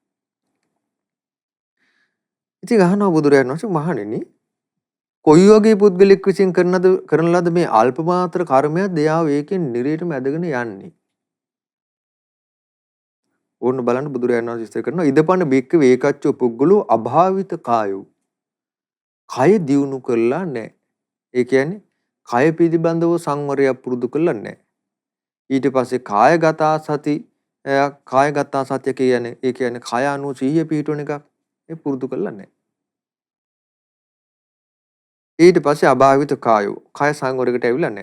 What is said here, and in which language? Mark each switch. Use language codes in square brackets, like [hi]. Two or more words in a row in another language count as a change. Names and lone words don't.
[si] ඉතින් අහනවා බුදුරයන් වහන්සේ මහණෙනි කොයි වගේ පුද්ගලෙක් විසින් කරන ලද මේ අල්ප මාත්‍ර කර්මයක් දෙයාව ඒකෙන් නිරේටම ඇදගෙන යන්නේ. ඕන්න බලන්න බුදුරයන් වහන්සේ විස්තර කරනවා [pi] ඉදපන්න බික්ක වේකච්චෝ පුද්ගලෝ අභාවිත කායෝ. [si] කය දියුණු කරලා නැහැ. ඒ කියන්නේ කය පිළිබඳව සංවරයක් පුරුදු කරලා නැහැ. ඊට පස්සේ කායගත සත්‍ය කියන්නේ ඒ කියන්නේ කය අනුව සිහිය පිහිටවන එකක් ඒ පුරුදු කරලා නැහැ. ඊට පස්සේ [pi] අභාවිත කායෝ [si] කය සංවරයකට ඇවිල්ලා නැහැ.